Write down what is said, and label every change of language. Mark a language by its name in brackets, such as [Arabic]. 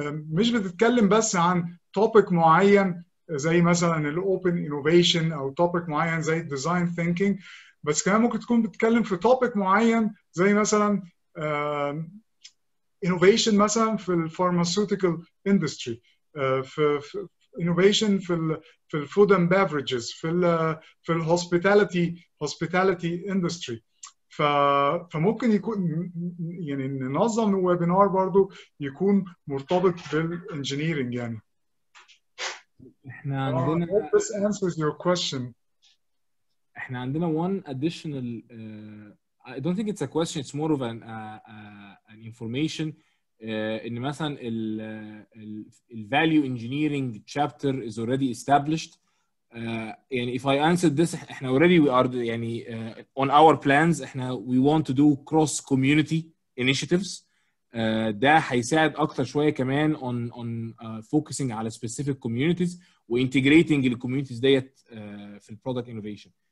[Arabic] مش بتتكلم بس عن توبيك معين زي مثلا الاوبن انوفيشن او توبيك معين زي الديزاين ثينكينج، بس كمان ممكن تكون بتتكلم في توبيك معين زي مثلا innovation مثلا في الفارماسيوتيكال اندستري، في innovation في الفود اند بيفرجز، في الهوسبيتاليتي اندستري. فممكن يكون يعني ننظم ويبينار برضو يكون مرتبط بالانجينيرنج. يعني احنا عندنا [English] this answers your question. [Arabic] احنا عندنا [English] one additional I don't think it's a question, it's more of an information. [Arabic] ان مثلا ال [English] value engineering chapter is already established. يعني if I answered this احنا already we are يعني on our plans احنا we want to do cross community initiatives. [Arabic] ده هيساعد اكتر شويه كمان [English] on focusing [Arabic] على [English] specific communities [Arabic] وintegrating ال communities ديت في ال [English] product innovation.